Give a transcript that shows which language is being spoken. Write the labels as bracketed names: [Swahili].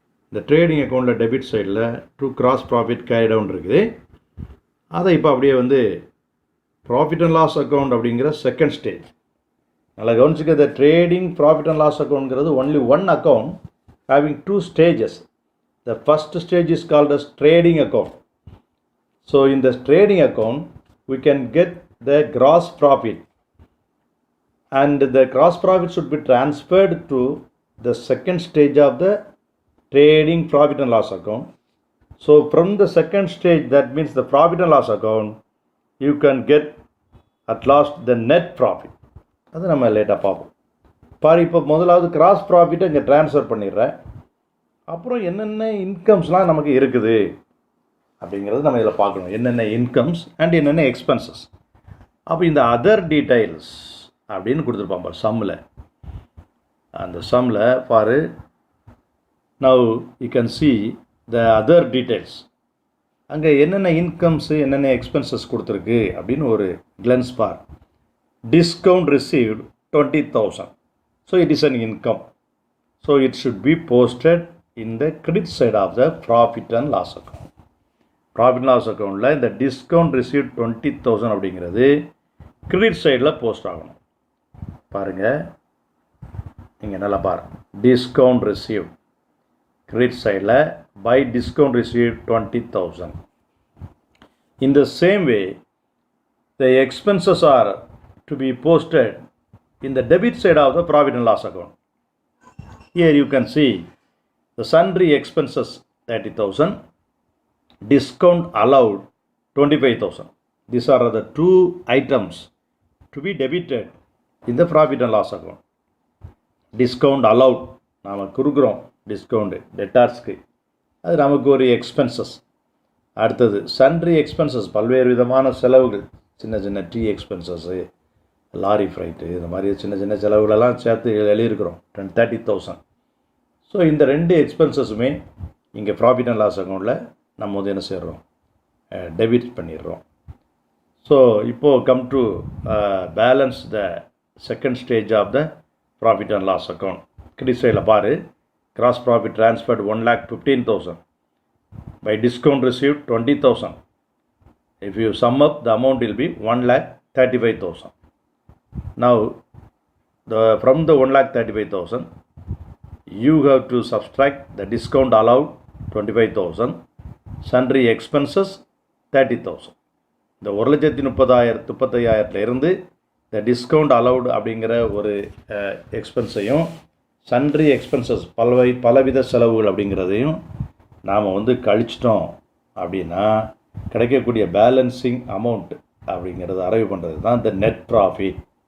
[Tamil] இந்த ட்ரேடிங் அக்கௌண்ட்டில் டெபிட் சைடில் to gross profit carry down இருக்குது. அதை இப்போ அப்படியே வந்து ப்ராஃபிட் அண்ட் லாஸ் அக்கௌண்ட் அப்படிங்கிற செகண்ட் ஸ்டேஜ். நல்லா கவனிச்சுக்க, இந்த trading profit and loss அக்கௌண்ட்ங்கிறது [English] Only one account having 2 stages. The first stage is called as trading account. So in this trading account, we can get the gross profit, and the gross profit should be transferred to the second stage of the trading profit and loss account. So from the second stage, that means the profit and loss account, you can get at last the net profit. [Tamil] அது நம்ம லேட்டாக பார்ப்போம். பாரு, இப்போ முதலாவது cross ப்ராஃபிட்டை இங்கே transfer பண்ணிடுறேன். அப்புறம் என்னென்ன இன்கம்ஸ்லாம் நமக்கு இருக்குது அப்படிங்கிறது நம்ம இதில் பார்க்கணும். என்னென்ன இன்கம்ஸ் அண்ட் என்னென்ன எக்ஸ்பென்சஸ். அப்போ இந்த அதர் டீட்டெயில்ஸ் அப்படின்னு கொடுத்துருப்பான் பாரு சம்மில். அந்த சம்மில் பாரு, [English] Now you can see the other details. [Tamil] அங்கே என்னென்ன இன்கம்ஸு என்னென்ன எக்ஸ்பென்சஸ் கொடுத்துருக்கு அப்படின்னு ஒரு cleanse bar. [English] Discount received 20,000. So it is an income. So it should be posted in the credit side of the profit and loss account. [Tamil] Profit and loss accountல இந்த discount received 20,000 அப்படிங்கிறது credit sideல post ஆகணும். பாருங்கள், நீங்கள் நல்லா பாருங்கள், discount received credit sideல by discount received 20,000. [English] In the same way, the expenses are to be posted in the debit side of the profit and loss account. Here you can see the sundry expenses 30,000, discount allowed 25,000. These are the 2 items to be debited in the profit and loss account. [Tamil] Discount allowed, நாம் கொடுக்குறோம் discount டெட்டார்ஸ்க்கு, அது நமக்கு ஒரு expenses. அடுத்தது sundry expenses, பல்வேறு விதமான செலவுகள், சின்ன சின்ன டீ எக்ஸ்பென்சஸ்ஸு, லாரி ஃப்ரைட்டு, இந்த மாதிரி சின்ன சின்ன செலவுகளெல்லாம் சேர்த்து எழுதியிருக்கிறோம் 30,000. ஸோ இந்த 2 எக்ஸ்பென்சஸுமே இங்கே ப்ராஃபிட் அண்ட் லாஸ் அக்கௌண்ட்டில் நம்ம வந்து என்ன செய்கிறோம், டெபிட் பண்ணிடுறோம். [English] so [Tamil] இப்போது [English] Come to balance the second stage of the profit and loss account. [Tamil] Credit சைடில் பாரு, gross profit transferred 1,15,000, by discount received 20,000, [English] If you sum up, the amount will be 1,35,000. Now, from the 1,35,000, you have to subtract the discount allowed 25,000, sundry expenses 30,000. [Tamil] இந்த 1,35,000 இருந்து இந்த discount allowed அப்படிங்கிற ஒரு எக்ஸ்பென்ஸையும் sundry expenses பலவித செலவுகள் அப்படிங்கிறதையும் நாம் வந்து கழிச்சிட்டோம் அப்படின்னா கிடைக்கக்கூடிய பேலன்சிங் அமௌண்ட் அப்படிங்கிறத அரைவ் பண்ணுறது தான் இந்த நெட் ப்ராஃபிட்.